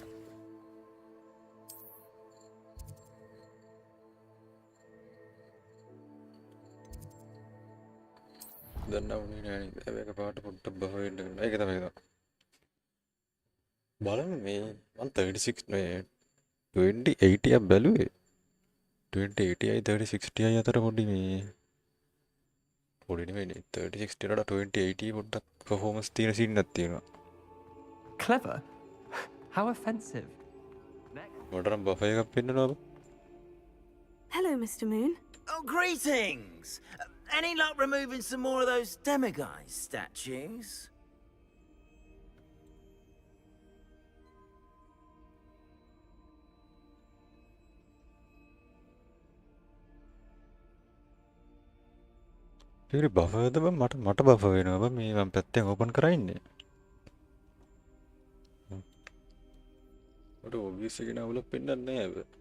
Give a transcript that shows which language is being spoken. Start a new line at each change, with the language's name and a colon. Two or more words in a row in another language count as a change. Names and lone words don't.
Sinhala: දන්නවනේ නෑ නේද ඒක පාට පොඩ්ඩක් බහ වෙන්න කරනවා ඒක තමයි ඒක බලන්න මේ මම 36 නේ 2080 ක් බැලුවේ 2080යි 3060යි අතර පොඩි මේ පොඩි නෙවෙයි 3060 වලට 2080 පොඩ්ඩක් performance තියෙන සීන් එකක් තියෙනවා
English: Clever? How offensive.
Sinhala: මට නම් බෆර් එකක් පෙන්නනවා
English: Hello, Mr. Moon. Oh, greetings! Any luck removing some more of those demiguise statues?
Sinhala: ඉතින් බෆර්ද බං මට බෆර් වෙනවා බං මේ මම පැත්තෙන් ඕපන් කරලා ඉන්නේ මට ඔබ්වියස් එකේ නවලක් පෙන්නන්නේ නැහැ බං